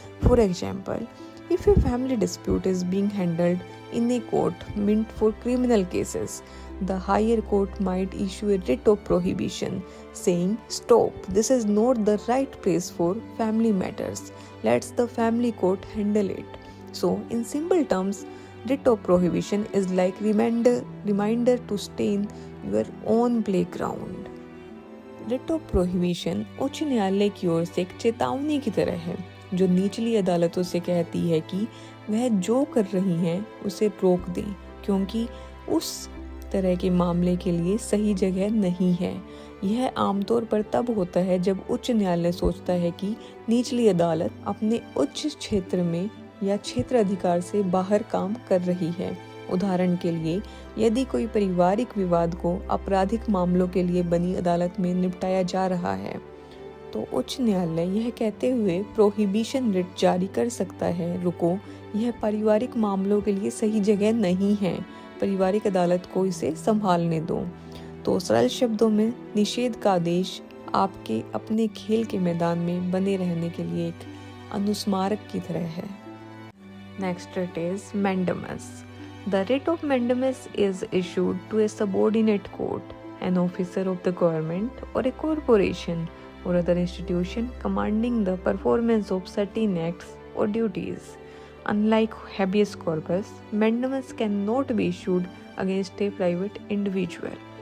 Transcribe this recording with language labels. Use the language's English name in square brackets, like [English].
[English] For example, if a family dispute is being handled in a court meant for criminal cases, the higher court might issue a writ of prohibition saying, "Stop, this is not the right place for family matters. Let the family court handle it." So, in simple terms, writ of prohibition is like reminder to stay in your own playground. [Hindi] writ of prohibition उच्च न्यायालय की ओर से एक चेतावनी की तरह है जो निचली अदालतों से कहती है कि वह जो कर रही हैं उसे रोक दें, क्योंकि उस तरह के मामले के लिए सही जगह नहीं है। यह आमतौर पर तब होता है जब उच्च न्यायालय सोचता है कि निचली अदालत अपने उच्च क्षेत्र में या क्षेत्र अधिकार से बाहर काम कर रही है। उदाहरण के लिए, यदि कोई पारिवारिक विवाद को आपराधिक मामलों के लिए बनी अदालत में निपटाया जा रहा है, तो उच्च न्यायालय यह कहते हुए प्रोहिबिशन रिट जारी कर सकता है, रुको, यह पारिवारिक मामलों के लिए सही जगह नहीं है, पारिवारिक अदालत को इसे संभालने दो। तो सरल शब्दों में निषेध का आदेश आपके अपने खेल के मैदान में बने रहने के लिए एक अनुस्मारक की तरह है। [English] Next it is mandamus. The writ of mandamus is issued to a subordinate court, an officer of the government or a corporation or other institution commanding the performance of certain acts or duties. Unlike habeas corpus, mandamus cannot be issued against a private individual.